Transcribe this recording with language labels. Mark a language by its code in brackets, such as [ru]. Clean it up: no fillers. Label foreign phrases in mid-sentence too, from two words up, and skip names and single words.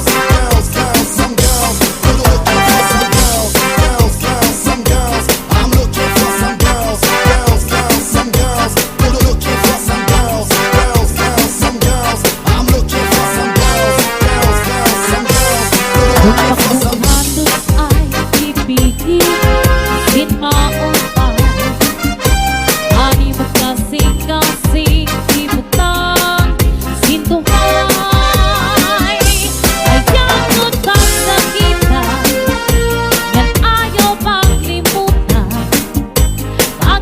[en] Girls, some girls, looking for some girls. Girls, some girls, I'm looking for some girls. Girls, some girls, looking for some girls. Girls, some girls, I'm looking for some girls. Girls, some girls, looking for some girls. [war] Halos ay ibigin, sin maupay. Ani mo kasing-kasing, ibutang, sin tuhay. Ayaw pang sakitan, ngan ayaw maklimutan.